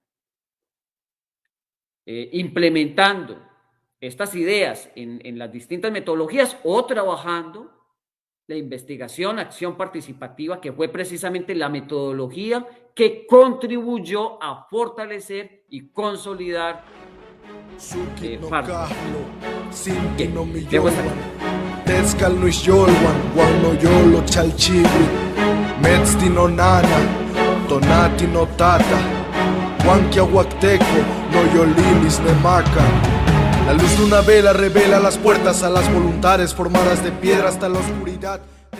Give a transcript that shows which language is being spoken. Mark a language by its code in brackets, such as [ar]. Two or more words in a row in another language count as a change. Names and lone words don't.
[es] implementando estas ideas en las distintas metodologías o trabajando la investigación, acción participativa, que fue precisamente la metodología que contribuyó a fortalecer y consolidar [nhe] Tezcal no yolwan, guano yolo chalchibri, metzti no nana, tonati no tata, huanquia huacteco, no yolilis ne maca. [es] La luz de una vela revela las puertas a las voluntades formadas de piedra hasta la oscuridad.